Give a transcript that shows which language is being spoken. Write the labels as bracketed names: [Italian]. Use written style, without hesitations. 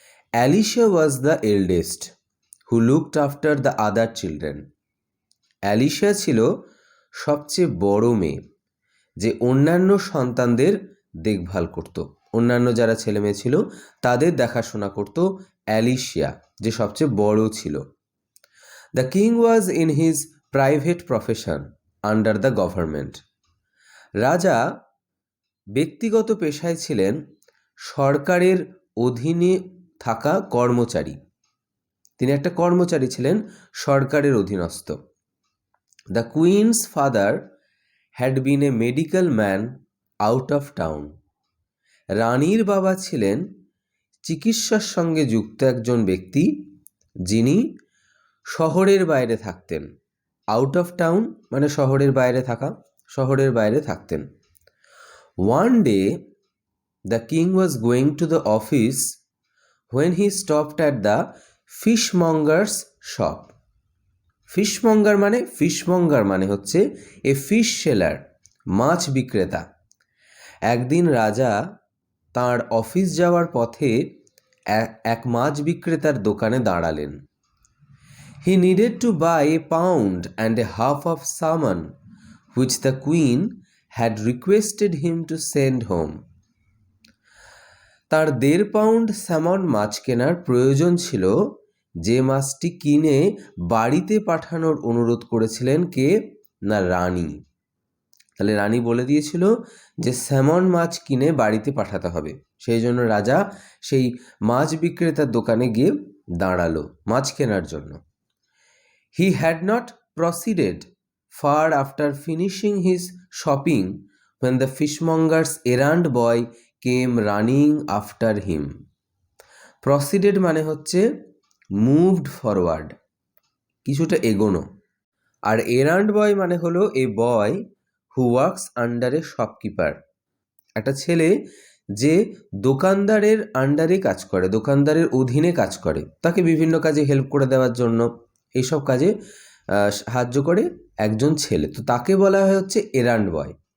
[English] Alicia was the eldest who looked after the other children. [Bangla] অ্যালিশিয়া ছিল সবচেয়ে বড় মেয়ে, যে অন্যান্য সন্তানদের দেখভাল করত। অন্যান্য যারা ছেলে মেয়ে ছিল তাদের দেখাশোনা করত অ্যালিশিয়া, যে সবচেয়ে বড় ছিল। [English] The king was in his private profession under the government. [Bangla] রাজা ব্যক্তিগত পেশায় ছিলেন সরকারের অধীনে থাকা কর্মচারী। তিনি একটা কর্মচারী ছিলেন, সরকারের অধীনস্থ। [English] The queen's father had been a medical man out of town. [Bangla] রানীর বাবা ছিলেন চিকিৎসার সঙ্গে যুক্ত একজন ব্যক্তি, যিনি শহরের বাইরে থাকতেন। আউট অফ টাউন মানে শহরের বাইরে থাকা, শহরের বাইরে থাকতেন। [English] One day the king was going to the office when he stopped at the fishmonger's shop. [Bangla] ফিশমঙ্গার মানে হচ্ছে [English] a fish seller, [Bangla] মাছ বিক্রেতা। একদিন রাজা তাঁর অফিস যাওয়ার পথে এক মাছ বিক্রেতার দোকানে দাঁড়ালেন। [English] He needed to buy a pound and a half of salmon, which the queen had requested him to send home. [Bangla] তার 1.5 পাউন্ড স্যামন মাছ কেনার প্রয়োজন ছিল, যে মাছটি কিনে বাড়িতে পাঠানোর অনুরোধ করেছিলেন কে? না, রানী। তাহলে রানী বলে দিয়েছিল যে স্যামন মাছ কিনে বাড়িতে পাঠাতে হবে। সেই জন্য রাজা সেই মাছ বিক্রেতার দোকানে গিয়ে দাঁড়ালো মাছ কেনার জন্য। [English] He had not proceeded far after finishing his shopping when the fishmonger's errand boy came running after him. [Bangla] Proceeded মানে হচ্ছে [English] moved forward, [Bangla] কিছুটা এগোনো। আর errand boy মানে হলো [English] a boy who works under a shopkeeper, [Bangla] একটা ছেলে যে দোকানদারের আন্ডারে কাজ করে, দোকানদারের অধীনে কাজ করে, তাকে বিভিন্ন কাজে হেল্প করে দেওয়ার জন্য, এইসব কাজে সাহায্য করে একজন ছেলে, তো তাকে বলা হয় হচ্ছে এরান্ড বয়।